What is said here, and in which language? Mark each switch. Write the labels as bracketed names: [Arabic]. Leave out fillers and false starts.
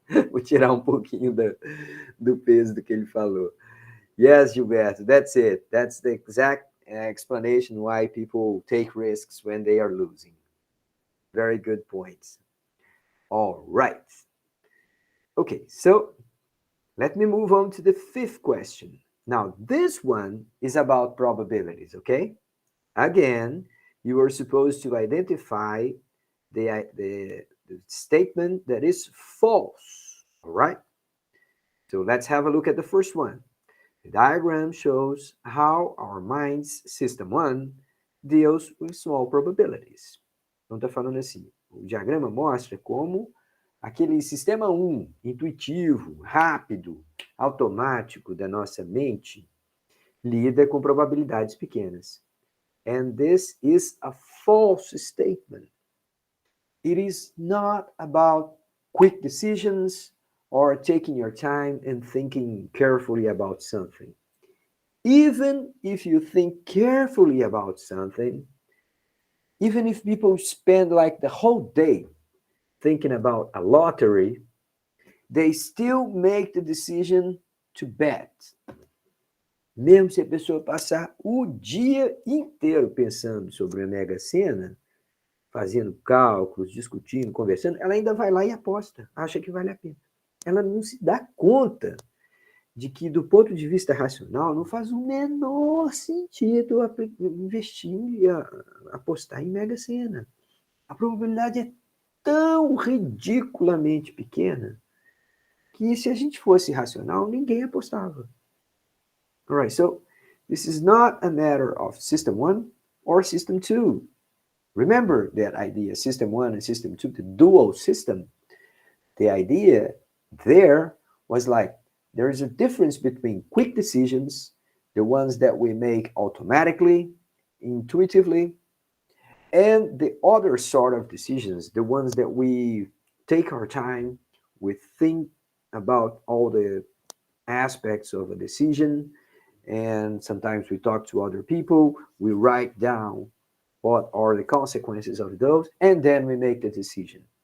[Portuguese] Vou tirar um pouquinho do peso do que ele falou. [English] Yes, Gilberto, that's it. That's the exact explanation why people take risks when they are losing. Very good points. All right. Okay, so let me move on to the fifth question. Now, this one is about probabilities, okay? Again, you are supposed to identify the statement that is false, all right? So let's have a look at the first one. The diagram shows how our mind's system 1 deals with small probabilities. [Portuguese] Então, está falando assim, o diagrama mostra como aquele sistema 1, intuitivo, rápido, automático da nossa mente, lida com probabilidades pequenas. [English] And this is a false statement. It is not about quick decisions or taking your time and thinking carefully about something. Even if you think carefully about something, even if people spend like the whole day thinking about a lottery, they still make the decision to bet. [Portuguese] Mesmo se a pessoa passar o dia inteiro pensando sobre a Mega Sena, fazendo cálculos, discutindo, conversando, ela ainda vai lá e aposta, acha que vale a pena. Ela não se dá conta de que, do ponto de vista racional, não faz o menor sentido investir e apostar em Mega Sena. A probabilidade é tão ridiculamente pequena que, se a gente fosse racional, ninguém apostava. [English] All right, so this is not a matter of System 1 or System 2. Remember that idea, System 1 and System 2, the dual system. The idea there was like, there is a difference between quick decisions, the ones that we make automatically, intuitively, and the other sort of decisions, the ones that we take our time, we think about all the aspects of a decision, and sometimes we talk to other people, we write down what are the consequences of those, and then we make the decision.